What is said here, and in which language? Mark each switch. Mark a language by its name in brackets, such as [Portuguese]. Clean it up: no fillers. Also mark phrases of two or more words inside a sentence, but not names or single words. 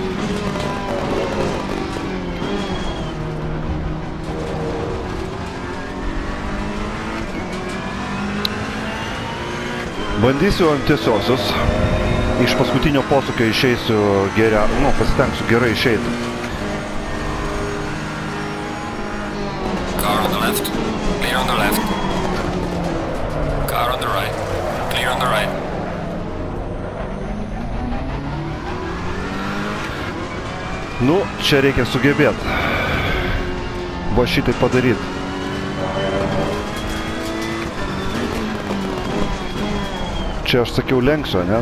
[Lithuanian] Bandysiu ant tiesiosios. Iš paskutinio posūkio išeisiu geriau, pasitengsiu gerai išeiti. [English] Car on the left, clear on the left. Car on the right, clear on the right. [Lithuanian] Nu, čia reikia sugebėti. Va šitai padaryti. Čia aš sakiau lenksiu, ne?